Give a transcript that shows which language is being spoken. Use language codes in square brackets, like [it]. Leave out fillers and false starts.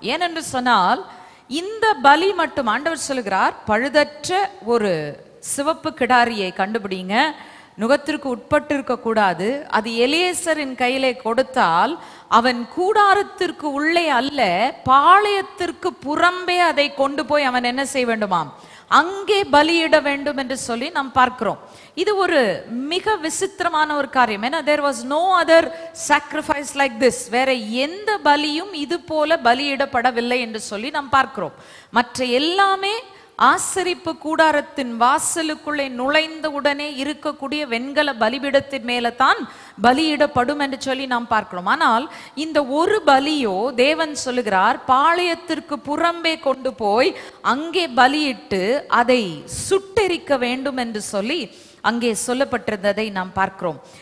[ta] ஏனென்று சொன்னால், இந்த பலி மட்டும் ஆண்டவர் சொல்கிறார், பழுதற்ற ஒரு சிவப்பு கிடாரியை கண்டுபிடிங்க, நுகத்திற்கு உட்பட்டு இருக்க கூடாது. அது எலியேசரின் கையிலே கொடுத்தால் அவன் கூடாரத்திற்கு உள்ளே அல்ல, பாளையத்திற்கு புறம்பே அதை கொண்டு போய் அவன் என்ன செய்ய வேண்டுமாம், அங்கே பலியிட வேண்டும் என்று சொல்லி நாம் பார்க்கிறோம். இது ஒரு மிக விசித்திரமான ஒரு காரியம். ஏன்னா [en] there was no other sacrifice like this. [ta] வேற எந்த பலியும் இது போல பலியிடப்படவில்லை என்று சொல்லி நாம் பார்க்கிறோம். மற்ற எல்லாமே ஆசரிப்பு கூடாரத்தின் வாசலுக்குள்ளே நுழைந்த உடனே இருக்கக்கூடிய வெண்கல பலிபீடத்தின் மேல தான் பலியிடப்படும் என்று சொல்லி நாம் பார்க்கிறோம். ஆனால் இந்த ஒரு பலியோ தேவன் சொல்லுகிறார், பாளையத்திற்கு புறம்பே கொண்டு போய் அங்கே பலியிட்டு அதை சுட்டெரிக்க வேண்டும் என்று சொல்லி அங்கே சொல்லப்பட்டிருந்ததை நாம் பார்க்கிறோம்.